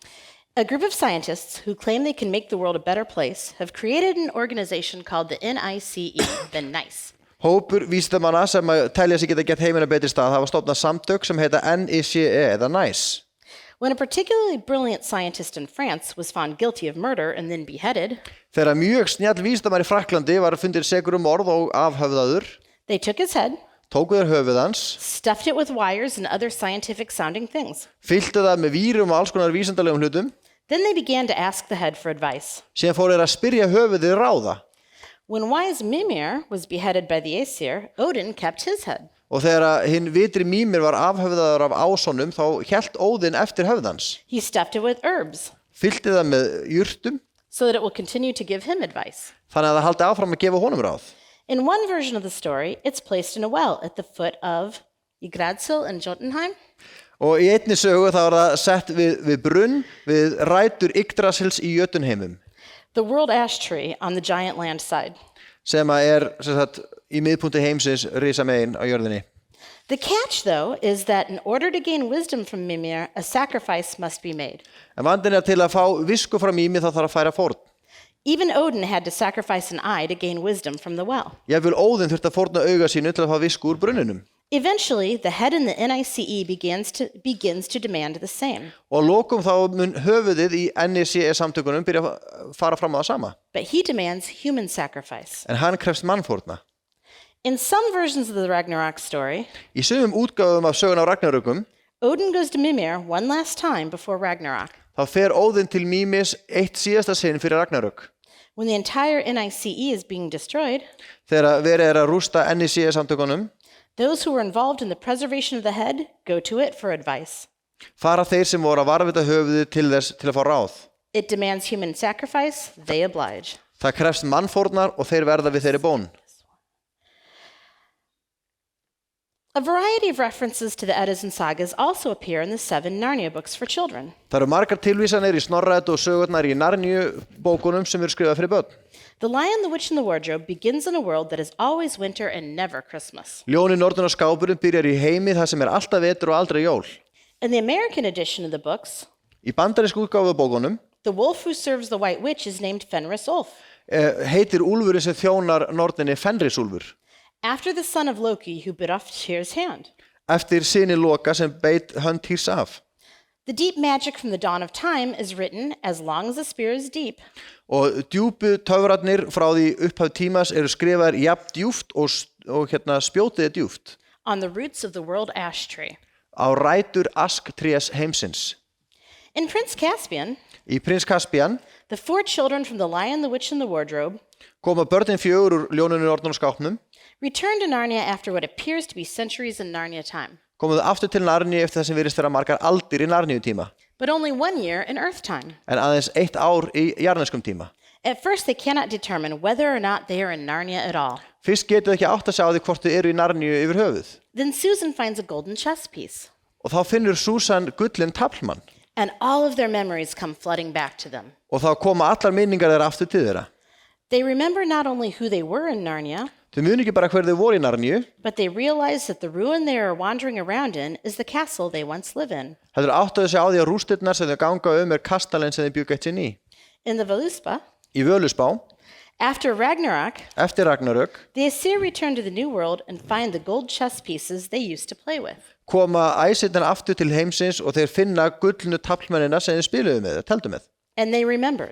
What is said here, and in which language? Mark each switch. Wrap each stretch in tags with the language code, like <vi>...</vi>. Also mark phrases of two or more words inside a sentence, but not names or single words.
<en>A group of scientists who claim they can make the world a better place have created an organization called the NICE, the NICE.</en> <is>Hópur vísindamanna sem telja sig geta gett heiminn að betri stað hafa stofnað samtök sem heita NICE eða NICE.</is> <en>When a particularly brilliant scientist in France was found guilty of murder and then beheaded,</en> <is>Þegar mjög snjall vísindamaður í Frakklandi var fundinn sekur morð og afhöfðaður,</is> <en>they took his head,</en> <is>tóku þeir höfuð hans,</is> <en>stuffed it with wires and other scientific sounding things.</en> <is>fylltu það með vírum og alls konar vísindalegum hlutum,</is> <en>Then they began to ask the head for advice.</en> <is>síðan fóru þeir að spyrja höfuðið ráða.</is> <en>When wise Mimir was beheaded by the Aesir, Odin kept his head.</en> <is>Og þegar hinn vitri Mímir var afhöfðaður af ásonum, þá hélt Óðinn eftir höfðans.</is> <en>He stuffed it with herbs</en> <is>Fyllti það með jurtum,</is> <en>so that it will continue to give him advice.</en> <is>þannig að það haldi áfram að gefa honum ráð.</is> <en>In one version of the story, it's placed in a well at the foot of Yggdrasil in Jotunheim.</en> <is>Og í einni sögu þá það sett við brunn, við rætur Yggdrasils í Jötunheimum,</is> <en>The world ash tree on the giant land side.</en> <is>sem sagt, í miðpunkti heimsins risa megin á jörðinni.</is> <en>The catch, though, is that in order to gain wisdom from Mimir, a sacrifice must be made.</en> <is>En vandinn til að fá visku frá Mími þá þarf að færa fórn.</is> <en>Even Odin had to sacrifice an eye to gain wisdom from the well.</en> <is>Jafnvel Óðinn þurfti að fórna auga sínu til að fá visku úr brunninum.</is> <en>Eventually, the head in the NICE begins to demand the same.</en> <is>Og að lokum þá mun höfuðið í NICE samtökunum byrja að fara fram á það sama.</is> <en>But he demands human sacrifice.</en> <is>En hann krefst mannfórna.</is> <en>In some versions of the Ragnarok story,</en> <is>Í sumum útgáfum af sögun á Ragnarökum,</is> <en>Odin goes to Mimir one last time before Ragnarok.</en> <is>þá fer Óðinn til Mímis eitt síðasta sinn fyrir Ragnarök.</is> <en>When the entire NICE is being destroyed,</en> <is>Þegar verið að rústa NICE samtökunum,</is> <en>those who were involved in the preservation of the head go to it for advice.</en> <is>fara þeir sem voru að varðveita höfuðið til þess til að fá ráð.</is> <en>It demands human sacrifice, they oblige.</en> <is>Það krefst mannfórnar og þeir verða við þeirri bón.</is> <en>A variety of references to the Eddas and sagas also appear in the 7 Narnia books for children.</en> <is>Það eru margar tilvísanir í Snorra-Eddu og sögurnar í Narníu bókunum sem eru skrifað fyrir börn.</is> <en>The Lion, the Witch, and the Wardrobe begins in a world that is always winter and never Christmas.</en> <is>Ljónið, Nornin og skápurinn byrjar í heimi þar sem alltaf vetur og aldrei jól.</is> <en>In the American edition of the books,</en> <is>Í bandarísku útgáfu bókunum</is> <en>the wolf who serves the White Witch is named Fenris Ulf.</en> <is>heitir úlfurinn sem þjónar Norninni Fenrisúlfur.</is> <en>After the son of Loki who bit off Tyr's hand.</en> <is>Eftir syni Loka sem beit hönd Týrs af.</is> <en>The deep magic from the dawn of time is written as long as the spear is deep.</en> <is>Og djúpu töfrarnir frá því upphaf tímas eru skrifaðir jafn djúpt og spjótið djúpt.</is> <en>On the roots of the world ash tree.</en> <is>Á rætur asktrés heimsins.</is> <en>In Prince Caspian,</en> <is>Í Prins Caspian</is> <en>the 4 children from the Lion, the Witch, and the Wardrobe</en> <is>koma börnin 4 úr Ljóninu, Nornin og skápnum,</is> <en>return to Narnia after what appears to be centuries in Narnia time,</en> <is>komuðu aftur til Narníu eftir það sem virðist vera margar aldir í Narníu tíma,</is> <en>but only 1 year in Earth time.</en> <is>en aðeins 1 ár í jarðneskum tíma.</is> <en>At first, they cannot determine whether or not they are in Narnia at all.</en> <is>Fyrst getur þau ekki átt að sjá því hvort þau eru í Narníu yfir höfuð.</is> <en>Then Susan finds a golden chess piece,</en> <is>Og þá finnur Susan gullin taflmann.</is> <en>and all of their memories come flooding back to them.</en> <is>Og þá koma allar minningar þeirra aftur til þeirra.</is> <en>They remember not only who they were in Narnia,</en> <is>Þau muni ekki bara hver þau voru í Narníu,</is> <en>but they realize that the ruin they are wandering around in is the castle they once lived in.</en> <is>heldur áttu þau sig á því að rústirnar sem þau ganga er kastalinn sem þau bjuggu eitt sinn í.</is> <en>In the Völuspá,</en> <is>í Völuspá,</is> <en>after Ragnarok,</en> <is>eftir Ragnarök,</is> <en>the Aesir return to the New World and find the gold chess pieces they used to play with.</en> <is>koma æsirnir aftur til heimsins og þeir finna gullnu taflmennina sem þeir spiluðu með, teldu með.</is> <en>And they remembered.</en>